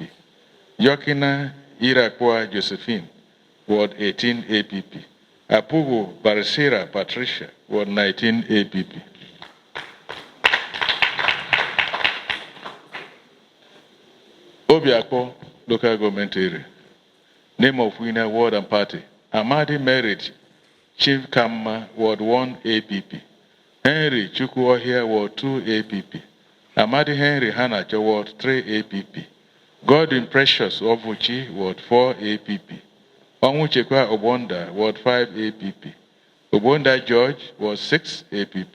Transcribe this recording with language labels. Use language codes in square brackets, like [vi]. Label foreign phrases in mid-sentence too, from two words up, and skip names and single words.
[en] Yokina Irakwa Josephine, Ward 18 APP. Apugu Barisira Patricia, Ward 19 APP. Obiakpo local government area. Name of winner, ward and party. Amadi Merit Chief Kamma, Ward 1 APP. Henry Chukwuohia, Ward 2 APP. Amadi Henry Hanacho, Ward 3 APP. Godwin Precious Ovuchi, Ward 4 APP. Onwuchekwa Obonda, Ward 5 APP. Obonda George, Ward 6 APP.